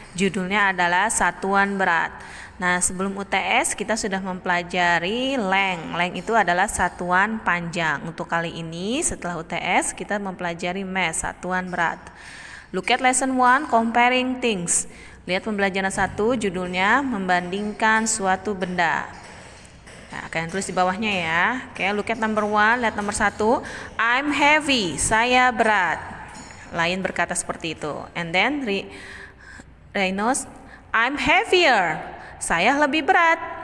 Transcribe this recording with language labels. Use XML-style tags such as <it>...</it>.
<id>Judulnya adalah satuan berat. Nah, sebelum UTS kita sudah mempelajari length. Length itu adalah satuan panjang. Untuk kali ini setelah UTS kita mempelajari mass, satuan berat.</id> <en>Look at lesson 1, comparing things.</en> <id>Lihat pembelajaran 1, judulnya membandingkan suatu benda. Nah, kalian tulis di bawahnya ya. Oke,</id> <en>look at number 1,</en> <id>lihat nomor 1.</id> <en>I'm heavy,</en> <id>saya berat. Lain berkata seperti itu.</id> <en>And then Reynolds, I'm heavier,</en> <id>saya lebih berat.</id>